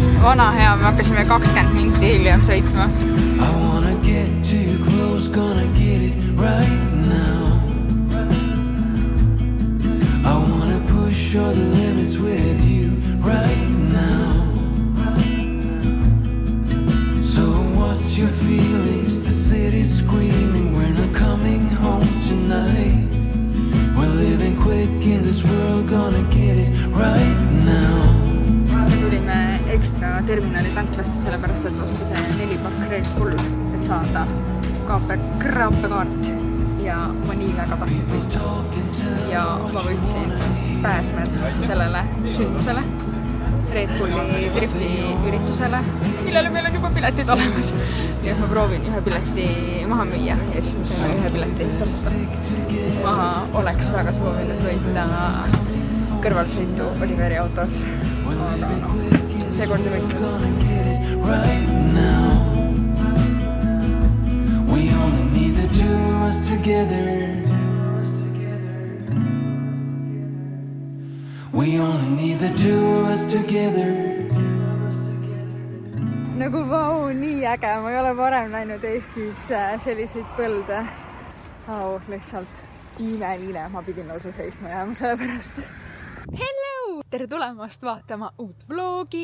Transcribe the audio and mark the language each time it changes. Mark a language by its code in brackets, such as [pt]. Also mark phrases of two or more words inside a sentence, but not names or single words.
[et] vana hea, me hakkasime 20 minti hiljem sõitma. [en] I wanna get too close, gonna get it right now. I wanna push all the limits with you right now. So what's your feelings? The city's screaming, we're not coming home tonight. We're living quick in this world, gonna get it right now. [et] Me tulime ekstra terminali tanklasse, sellepärast et osta see 4 pakk Red Bull, et saada kraapekaart ja ma nii väga tahtsin võita. Ja ma võitsin pääsmed sellele sündmusele, Red Bulli drifti üritusele, millele meil on juba piletid olemas. Nii et ma proovin ühe pileti maha müüa ja siis me saime ühe pileti tasuta. Ma oleks väga soovinud võita kõrvalsõitu Oliveri autos, aga seekord ei võitnud. [en] We only need the two of us together. We only need the two of us together. [et] Nagu vau, nii äge, ma ei ole varem näinud Eestis selliseid põlde. Lihtsalt imeline, ma pidin lausa seisma jääma selle pärast. Hello! Tere tulemast vaatama uut vlogi.